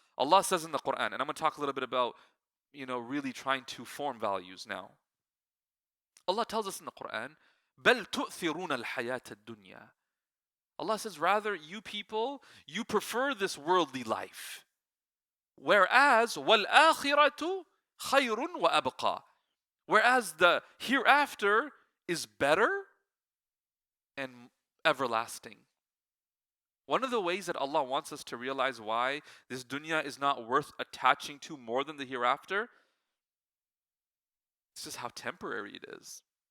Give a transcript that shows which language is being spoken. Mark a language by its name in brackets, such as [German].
[English] Allah says in the Quran, and I'm going to talk a little bit about, really trying to form values now. Allah tells us in the Quran, [Arabic] بَلْ تُؤْثِرُونَ الْحَيَاةَ الدُّنْيَا. [English] Allah says, rather, you people, you prefer this worldly life. Whereas, [Arabic] وَالْآخِرَةُ خَيْرٌ وَأَبْقَى. [English] Whereas the hereafter is better and everlasting. One of the ways that Allah wants us to realize why this dunya is not worth attaching to more than the hereafter, it's just how temporary it is.